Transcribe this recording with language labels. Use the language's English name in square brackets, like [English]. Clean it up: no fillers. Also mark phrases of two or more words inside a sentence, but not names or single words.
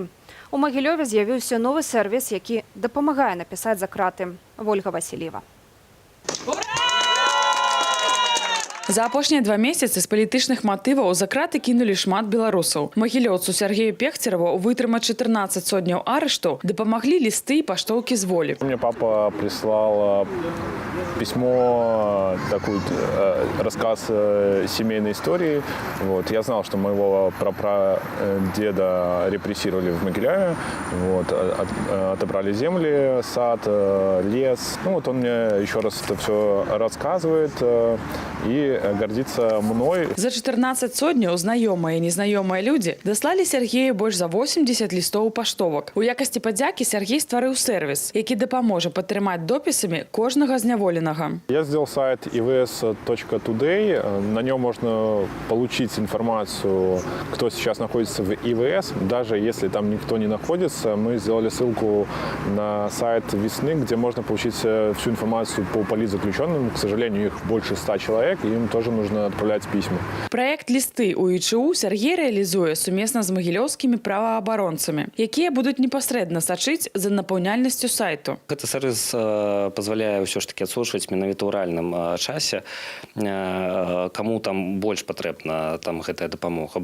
[Belarusian] У Магілёве з'явіўся новы сервіс, які дапамагае напісаць за краты. Вольга Васильева. За апошнія 2 месяцы з палітычных матываў за краты кінулі шмат беларусаў. Магілёўцу Сергею Пехцерову вытрымаць 14 сотняў арышту дапамаглі лісты і паштоўкі з волі. [Russian] Мне папа прислал письмо, такой рассказ семейной истории. Вот. Я знал, что моего прапрадеда репрессировали в Могилеве. Вот. Отобрали земли, сад, лес. Он мне еще раз это все рассказывает и гордится мной. [Belarusian] За 14 сотняў знаёмыя і незнаёмыя людзі даслалі Сергею больш за 80 лістоў паштовак. У якасці падзякі Сергей стварыў сервіс, які дапаможа падтрымаць допісамі кожнага зняволенага. [Russian] Я сделал сайт ivs.today. На нем можно получить информацию, кто сейчас находится в ИВС. Даже если там никто не находится, мы сделали ссылку на сайт «Весны», где можно получить всю информацию по политзаключенным. К сожалению, их больше 100 человек, им им тоже нужно отправлять письма. [Belarusian] Проект «Листы» у ІЧУ Сергей реалізуе сумесна з магілёўскімі праваабаронцамі, якія будуць непасрэдна сачыць за напаўняльнасцю сайту. Гэты сервис позволяе ўсё ж таки адсочваць менавіта ў рэальным часе, каму там больш патрэбна там гэтая дапамога.